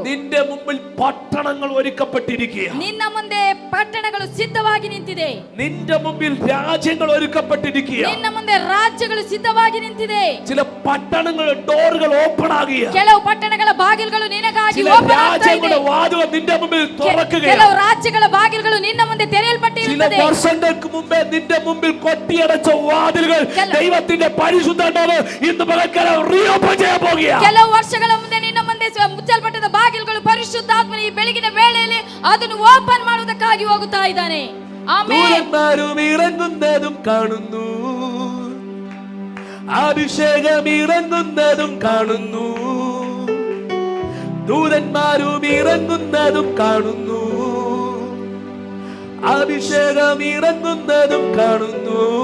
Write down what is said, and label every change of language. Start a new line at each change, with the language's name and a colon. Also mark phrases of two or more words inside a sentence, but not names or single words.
Malayalam: നിന്റെ മുമ്പിൽ പട്ടണങ്ങൾ ഒരുക്കപ്പെട്ടിരിക്കുക.
Kannada: ನಿನ್ನ ಮುಂದೆ ಪಟ್ಟಣಗಳು ಸಿದ್ಧವಾಗಿ ನಿಂತಿದೆ.
Malayalam: നിന്റെ മുമ്പിൽ രാജ്യങ്ങൾ ഒരുക്കപ്പെട്ടിരിക്കുക.
Kannada: ನಿನ್ನ ಮುಂದೆ ರಾಜ್ಯಗಳು ಸಿದ್ಧವಾಗಿ ನಿಂತಿದೆ.
Malayalam: ചില പട്ടണങ്ങളുടെ
English: doors open
Malayalam: ആകുക.
Kannada: ಕೆಲವು ಪಟ್ಟಣಗಳ ಬಾಗಿಲುಗಳು ನಿನಗಾಗಿ
Malayalam: ചില
Kannada: ಓಪನ್ ಆಗ್ತಾ ಇದೆ.
Malayalam: രാജ്യങ്ങളുടെ വാതിലുകൾ നിന്റെ മുമ്പിൽ തുറക്കുകയാണ്.
Kannada: ಕೆಲವು ರಾಜ್ಯಗಳ ಬಾಗಿಲುಗಳು ನಿನ್ನ ಮುಂದೆ ತೆರೆಯಲ್ಪಟ್ಟಿರುತ್ತದೆ.
Malayalam: ചില വർഷങ്ങൾക്ക് മുമ്പേ നിന്റെ മുമ്പിൽ കൊട്ടിയടച്ച വാതിലുകൾ ദൈവത്തിന്റെ പരിശുദ്ധാത്മാവ് ഇന്ന് പകൽക്കാലം റീഓപ്പൺ ചെയ്യാൻ പോകുകയാണ്.
Kannada: ಕೆಲವು ವರ್ಷಗಳ ಮುಂದೆ ನಿನ್ನ ಮುಂದೆ ಮುಚ್ಚಲ್ಪಟ್ಟದ ಬಾಗಿಲುಗಳು ಪರಿಶುದ್ಧಾತ್ಮನ ಈ ಬೆಳಗಿನ ವೇಳೆಯಲ್ಲಿ ಅದನ್ನು ಓಪನ್ ಮಾಡುವುದಕ್ಕಾಗಿ ಹೋಗುತ್ತಾ ಇದ್ದಾನೆ.
Malayalam: ദൂതന്മാരും ഇറങ്ങുന്നതും കാണുന്നു, അഭിഷേകം ഇറങ്ങുന്നതും കാണുന്നു. ദൂതന്മാരും ഇറങ്ങുന്നതും കാണുന്നു, അഭിഷേകം ഇറങ്ങുന്നതും കാണുന്നു.